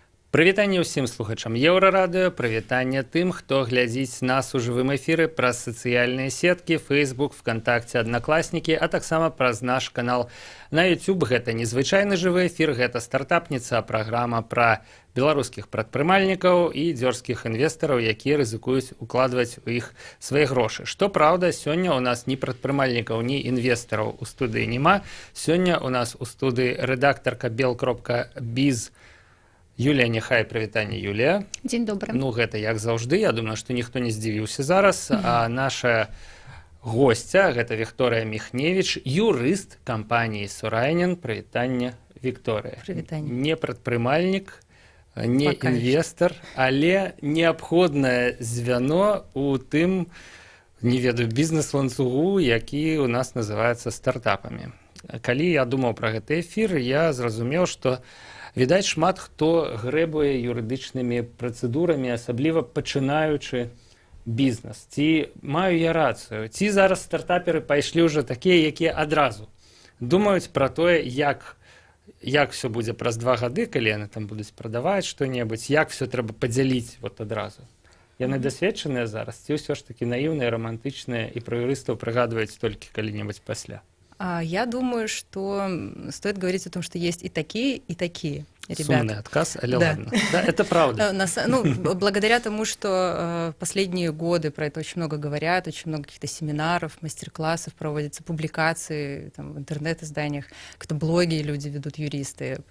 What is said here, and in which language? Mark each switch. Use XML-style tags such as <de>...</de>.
<be>Прывітанне ўсім слухачам Еўрарадыё, прывітанне тым, хто глядзіць нас у жывым эфіры праз сацыяльныя сеткі, Facebook, ВКонтакте, Аднакласнікі, а таксама праз наш канал на YouTube. Гэта незвычайны жывы эфір, гэта стартапніца, праграма пра беларускіх прадпрымальнікаў і дзёрзкіх інвестараў, якія рызыкуюць укладваць у іх свае грошы. Што праўда, сёння у нас ні прадпрымальнікаў, ні інвестараў у студыі няма. Сёння у нас у студыі рэдактарка bel.biz Юлія Нехай. Прывітанне, Юлія. Дзень добры. Ну, гэта як заўжды. Я думаю, што ніхто не здзівіўся зараз. А наша госця, гэта Вікторыя Міхневіч, юрыст кампаніі Сурайнен. Прывітанне, Вікторыя. Прывітанне. Не прадпрымальнік, не інвестар, але неабходнае звяно у тым, не ведаю, бізнес-ланцугу, які у нас называецца стартапамі. Калі я думаў пра гэты эфір, я зразумеў, што відаць, шмат хто грэбуе юрыдычнымі працэдурамі, асабліва пачынаючы бізнес. Ці маю я рацыю? Ці зараз стартаперы пайшлі ўжо такія, якія адразу думаюць пра тое, як все будзе праз 2 гады, калі яны там будуць прадаваць што-небудзь, як все трэба падзяліць вот адразу. Яны дасведчаныя зараз, ці ўсё ж такі наіўныя, романтычныя і пра юрыстаў прыгадваюць толькі калі-небудзь пасля?</be> <ru>Я думаю, что стоит говорить о том, что есть и такие ребята. Сумный отказ, але ладно. Да, это правда. Благодаря тому, что в последние годы про это очень много говорят, очень много каких-то семинаров, мастер-классов проводятся, публикации там, в интернет-изданиях, как-то блоги люди ведут, юристы.</ru>